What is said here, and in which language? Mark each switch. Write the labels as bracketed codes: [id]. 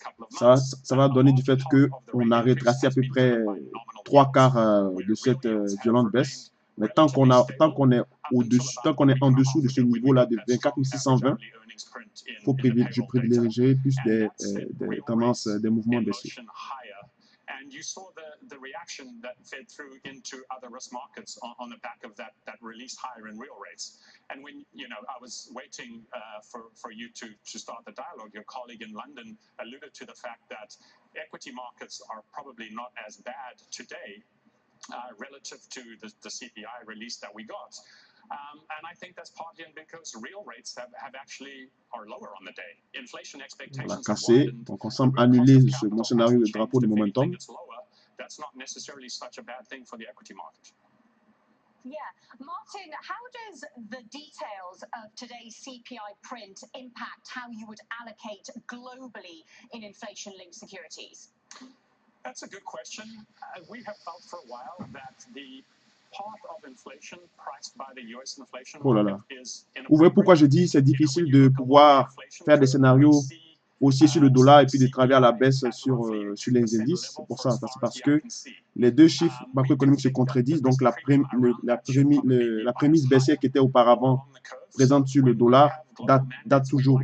[fr] Ça va donner du fait qu'on a retracé à peu près 3/4 de cette violente baisse. Mais tant qu'on est au-dessus, tant qu'on est en dessous de ce niveau-là de 24 620, je privilégierai plus des tendances, des mouvements baissiers. [en] And you saw the reaction that fed through into other risk markets on the back of that release higher in real rates. And when, I was waiting for you to start the dialogue, your colleague in London alluded to the fact that equity markets are probably not as bad today relative to the CPI release that we got. And I think that's partly because real rates are lower on the day. Inflation expectations [fr] on l'a cassé, donc on semble annuler mon scénario de drapeau de momentum. [en] That's not necessarily such a bad thing for the equity market. Yeah. Martin, how does the details of today's CPI print impact how you would allocate globally in inflation-linked securities? That's a good question. We have felt for a while that the part of inflation priced by the US inflation market is inappropriate. [fr] Vous voyez pourquoi je dis c'est difficile de pouvoir faire des scénarios aussi sur le dollar et puis de travailler à la baisse sur les indices. C'est pour ça, c'est parce que les deux chiffres macroéconomiques se contredisent. Donc la prémisse baissière qui était auparavant présente sur le dollar date toujours.